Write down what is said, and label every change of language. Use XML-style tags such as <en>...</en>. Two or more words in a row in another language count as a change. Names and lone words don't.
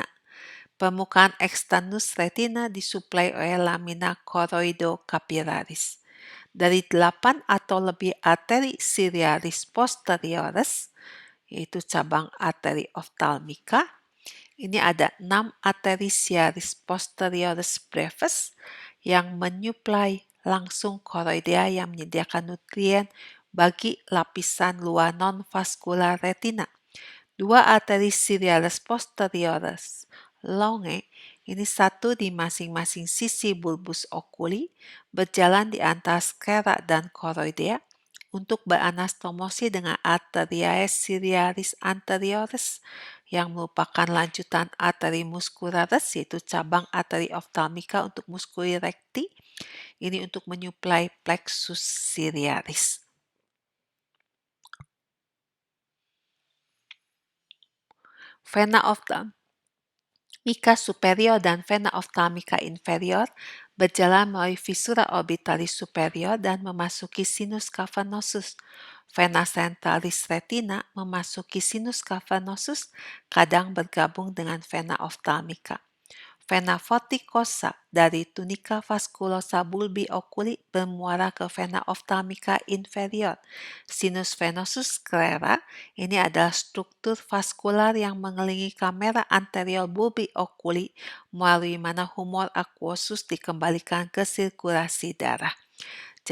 <id>Permukaan externus retina disuplai oleh</id> <la>lamina choroidocapillaris.</la> <id>Dari 8 atau lebih arteri</id> <la>ciliaris posteriores,</la> <id>yaitu cabang arteri ophthalmica, ini ada 6 arteri</id> <la>ciliaris posteriores brevis</la> <id>yang menyuplai langsung choroidea yang menyediakan nutrien bagi lapisan luar non-vaskular retina. 2 arteri</id> <la>ciliaris posteriores longe,</la> <id>ini satu di masing-masing sisi</id> <la>bulbus oculi,</la> <id>berjalan di antara sclera dan choroidea untuk beranastomosi dengan</id> <la>arteriae ciliaris anteriores</la> <id>yang merupakan lanjutan arteri muscularis yaitu cabang arteri ophthalmica untuk</id> <la>musculi recti,</la> <id>ini untuk menyuplai</id> <la>plexus ciliaris. Vena ophthalmica superior</la> <id>dan</id> <la>vena ophthalmica inferior</la> <id>berjalan melalui</id> <la>visura orbitalis superior</la> <id>dan memasuki</id> <la>sinus cavernosus. Vena centralis retina</la> <id>memasuki</id> <la>sinus cavernosus,</la> <id>kadang bergabung dengan</id> <la>vena ophthalmica. Vena vorticosa</la> <id>dari</id> <la>tunica vasculosa bulbi oculi</la> <id>bermuara ke</id> <la>vena ophthalmica inferior. Sinus venosus sclera</la> <id>ini adalah struktur vaskular yang mengelilingi kamera</id> <la>anterior bulbi oculi</la> <id>melalui mana</id> <la>humor aquosus</la> <id>dikembalikan ke sirkulasi darah.</id>